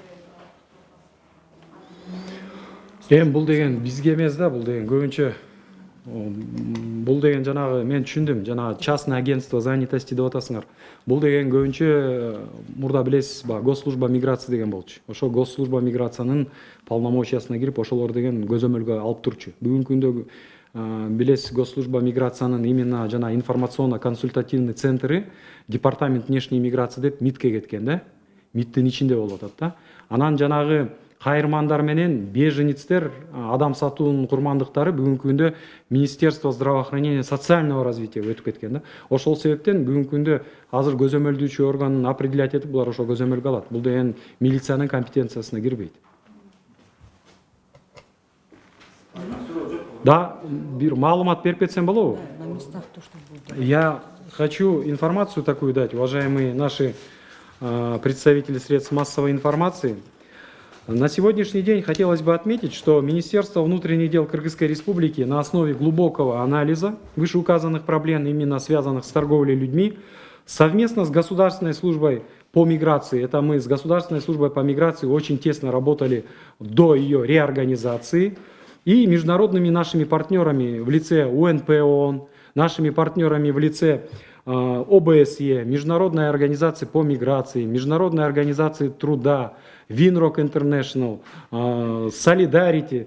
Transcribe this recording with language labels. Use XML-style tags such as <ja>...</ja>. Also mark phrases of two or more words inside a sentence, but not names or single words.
<ky>Бул деген бизге эмес да, бул деген көбүнчө бул деген жанагы мен түшүндүм, жанагы</ky> <ru>частное агентство занятости</ru> <ky>деп атасыңар. Бул деген көбүнчө мурда билесиз,</ky> <ru>госслужба миграция</ru> <ky>деген болчу. Ошо госслужба миграциянын полномочиясына кирип, ошолор деген көзөмөлгө алып турчу. Бүгүнкү күндө билесиз, госслужба миграциянын именно жана</ky> <ru>информационно-консультативный центры департамент внешней миграции</ru> <ky>деп МИДке кеткен да. МИДтин ичинде болуп атат да. Анан жанагы кайырмандар менен беженецтер, адам сатуунун курмандыктары бүгүнкү күндө</ky> <ru>Министерство здравоохранения социального развития</ru> <ky>өтүп кеткен да. Ошол себептен бүгүнкү күндө азыр көзөмөлдүүчү органын определять этип булар ошо көзөмөлгө алат. Бул деген милициянын компетенциясына кирбейт. Да, бир маалымат берип кетсем болобу?</ky> <ru>Я хочу информацию такую дать, уважаемые наши представители средств массовой информации. На сегодняшний день хотелось бы отметить, что Министерство внутренних дел Кыргызской Республики на основе глубокого анализа вышеуказанных проблем, именно связанных с торговлей людьми, совместно с Государственной службой по миграции, это мы с Государственной службой по миграции очень тесно работали до ее реорганизации, и международными нашими партнерами в лице УНПО, нашими партнерами в лице ОБСЕ, Международной организации по миграции, Международной организации труда, Winrock International, Solidarity.</ru>